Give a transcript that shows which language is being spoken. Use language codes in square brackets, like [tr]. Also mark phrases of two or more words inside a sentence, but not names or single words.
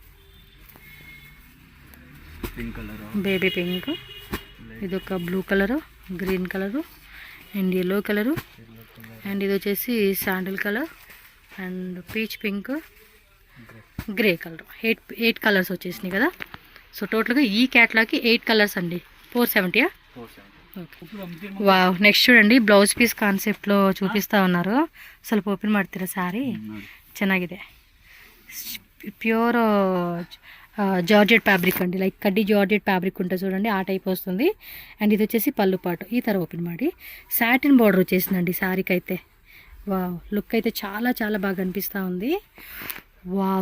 [en] baby pink, [te] ఇది ఒక [en] blue colour, green colour and yellow colour, and [te] ఇది వచ్చేసి [en] sandal colour and peach pink, grey colour. [te] 8 కలర్స్ వచ్చేసినాయి కదా. సో టోటల్గా ఈ క్యాట్లాగ్కి 8 కలర్స్ అండి. 470. వావ్. నెక్స్ట్ చూడండి [en] blouse piece conceptlo [te] చూపిస్తూ ఉన్నారు. [kn] ಸ್ವಲ್ಪ ಓಪನ್ ಮಾಡ್ತೀರಾ ಸಾರಿ? ಚೆನ್ನಾಗಿದೆ. [en] pure georgette fabric [te] అండి. లైక్ కడ్డీ [en] georgette fabric [te] ఉంటుంది చూడండి, ఆ టైప్ వస్తుంది. అండ్ ఇది వచ్చేసి పళ్ళు పాటు. ఈ తర ఓపెన్ ಮಾಡಿ [en] satin border [te] వచ్చేసిందండి శారీకి అయితే. వావ్, లుక్ అయితే చాలా చాలా బాగా అనిపిస్తూ ఉంది.